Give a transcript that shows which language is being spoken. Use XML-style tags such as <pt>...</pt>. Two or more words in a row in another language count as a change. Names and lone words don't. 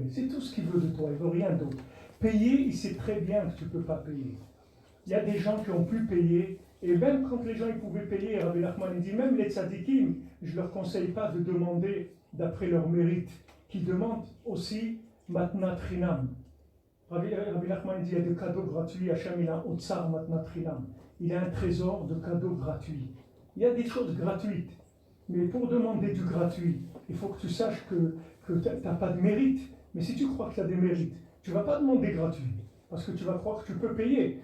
<fr>C'est tout ce qu'il veut de toi, il ne veut rien d'autre. Payer, il sait très bien que tu ne peux pas payer. Il y a des gens qui ont pu payer, et même quand les gens ils pouvaient payer, Rabbi Nachman dit, même les tzadikim, je ne leur conseille pas de demander d'après leur mérite, qui demandent aussi</fr> <he>מתנת חינם.</he> <fr>Rabbi Nachman dit il y a des cadeaux gratuits. Hachem, il a un</fr> <he>אוצר מתנת חינם.</he> <fr>Il a un trésor de cadeaux gratuits. Il y a des choses gratuites. Mais pour demander du gratuit, il faut que tu saches que tu n'as pas de mérite. Mais si tu crois que tu as des mérites, tu ne vas pas demander gratuit. Parce que tu vas croire que tu peux payer.</fr>